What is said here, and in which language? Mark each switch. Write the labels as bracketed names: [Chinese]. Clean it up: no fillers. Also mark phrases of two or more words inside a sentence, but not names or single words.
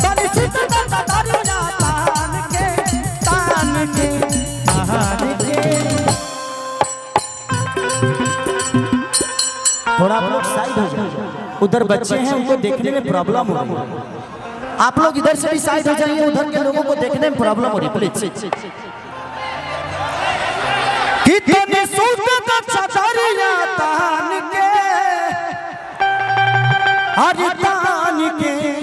[Hindi] तान के थोड़ा आप लोग साइड हो जाओ। उधर बच्चे हैं, उनको देखने में प्रॉब्लम हो रही है। आप लोग इधर से भी साइड हो जाइए, उधर के लोगों को देखने में प्रॉब्लम हो रही है प्लीज। कितने सूरत चदरिया तान के, हर तान के,